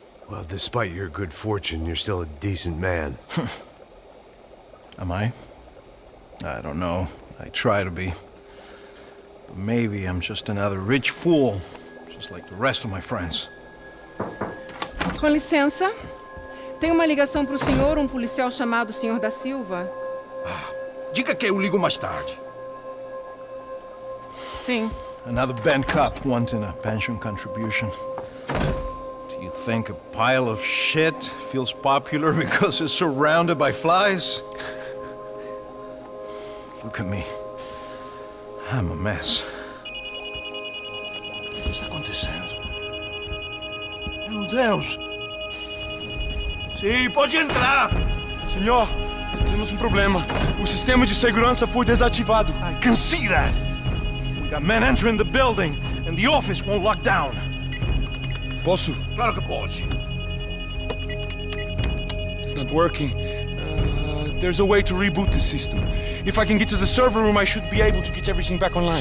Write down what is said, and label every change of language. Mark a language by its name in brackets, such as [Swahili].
[English] Well, despite your good fortune, you're still a decent man. Am I? I don't know. I try to be. But maybe I'm just another rich fool, just like the rest of my friends. [Portuguese] Com licença. Tem uma ligação para o senhor, policial chamado Sr. da Silva. Diga que eu ligo mais tarde. Sim. [English] Another bent cop wanting a pension contribution. Do you think a pile of shit feels popular because it's surrounded by flies? Look at me. I'm a mess. [Portuguese] O que está acontecendo? Meu Deus! Sim, pode entrar! Senhor, temos um problema. O sistema de segurança foi desativado. [English] I can see that! We got men entering the building, and the office won't lock down. [Portuguese] Posso? Claro que pode. [English] It's not working. There's a way to reboot the system. If I can get to the server room, I should be able to get everything back online.